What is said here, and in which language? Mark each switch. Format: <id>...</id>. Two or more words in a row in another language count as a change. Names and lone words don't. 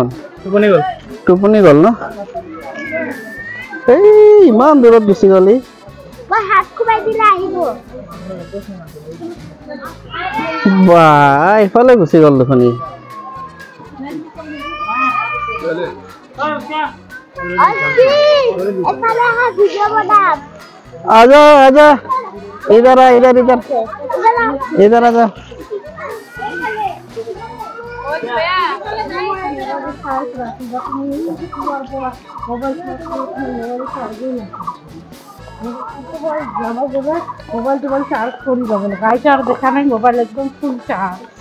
<as>টোপনি গ'ল ন? এই ইমান দূৰত গুচি গ'ল ই। মই হাত খুৱাই দিলে আহিব। বাহ, এইফালে গুচি গ'ল দেখোন ই। এফালে আহা, ভিডিঅ' বনাম।</as> <hi>आजा आजा, इधर आ, इधर इधर इधर आजा।</hi> <en>mobile charge</en> <bn>করি যাবে না, গাড়ি চার্জ দেখা নাই, মোবাইল একদম</bn> <en>full charge.</en>